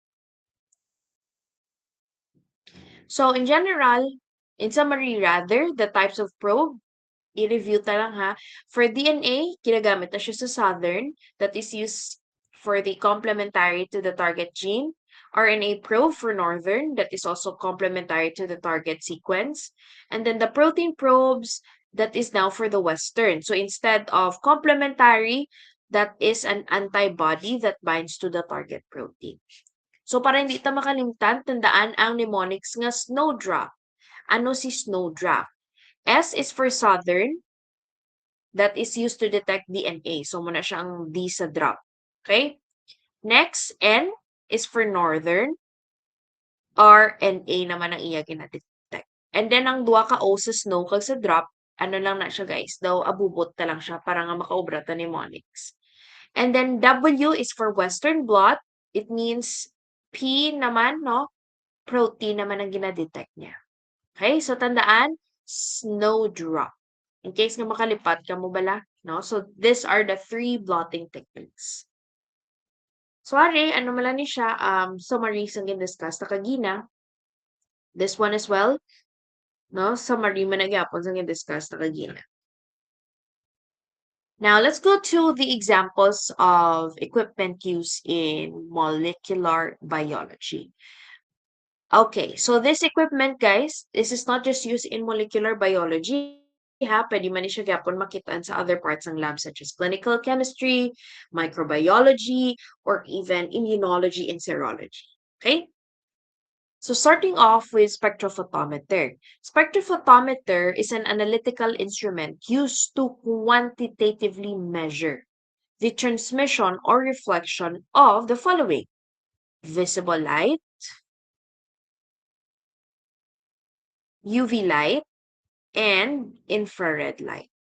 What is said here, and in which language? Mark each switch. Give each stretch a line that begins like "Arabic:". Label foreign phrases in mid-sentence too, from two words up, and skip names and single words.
English: So in general, in summary rather, the types of probe,
Hiligaynon: i-review ta lang ha.
English: For DNA,
Hiligaynon: ginagamit na siya sa
English: southern that is used for the complementary to the target gene. RNA probe for northern that is also complementary to the target sequence. And then the protein probes that is now for the western. So instead of complementary, that is an antibody that binds to the target protein.
Hiligaynon: So para hindi ta makalimutan, tandaan ang mnemonics nga snowdrop. Ano si snowdrop?
English: S is for southern, that is used to detect DNA.
Hiligaynon: So muna siya ang D sa drop. Okay?
English: Next, N is for northern. R and A
Hiligaynon: naman ang iya gina-detect.
English: And then
Hiligaynon: ang duha ka O sa snow kag sa drop, ano lang na siya guys, daw abubot ta lang siya para nga makaobra ta mnemonics.
English: And then W is for western blot. It means P naman, no?
Hiligaynon: Protein naman ang gina-detect niya. Okay? So tandaan, snowdrop.
English: In case
Hiligaynon: nga makalipat ka mo bala, no?
English: So these are the three blotting techniques. Sorry,
Hiligaynon: ano man lang ni siya, summaries ang gin-discuss na kagina.
English: This one as well, no?
Hiligaynon: Summary man na gyapon sa gin-discuss na kagina.
English: Now, let's go to the examples of equipment used in molecular biology. Okay, so this equipment, guys, this is not just used in molecular biology.
Hiligaynon: Pwede man siya gyapon makitaan sa
English: other parts
Hiligaynon: ng lab
English: such as clinical chemistry, microbiology, or even immunology and serology.
Hiligaynon: Okay?
English: So starting off with spectrophotometer. Spectrophotometer is an analytical instrument used to quantitatively measure the transmission or reflection of the following: visible light, UV light, and infrared light.